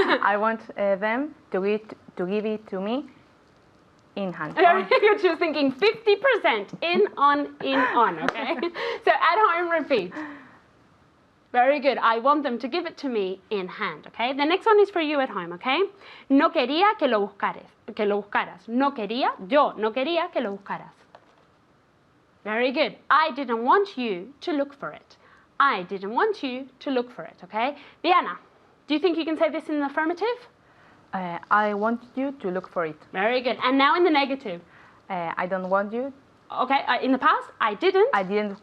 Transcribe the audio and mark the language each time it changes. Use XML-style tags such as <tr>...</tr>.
<en>I want them to give it to me in hand. Very good. She was thinking 50% in, on, okay? So at home, repeat. Very good. I want them to give it to me in hand, okay? The next one is for you at home, okay?</en> <es>No quería que lo buscaras. No quería, yo no quería que lo buscaras.</es> <en>Very good. I didn't want you to look for it. I didn't want you to look for it, okay? Diana, do you think you can say this in the affirmative? I want you to look for it. Very good. And now in the negative. I don't want you. Okay, in the past, I didn't</en>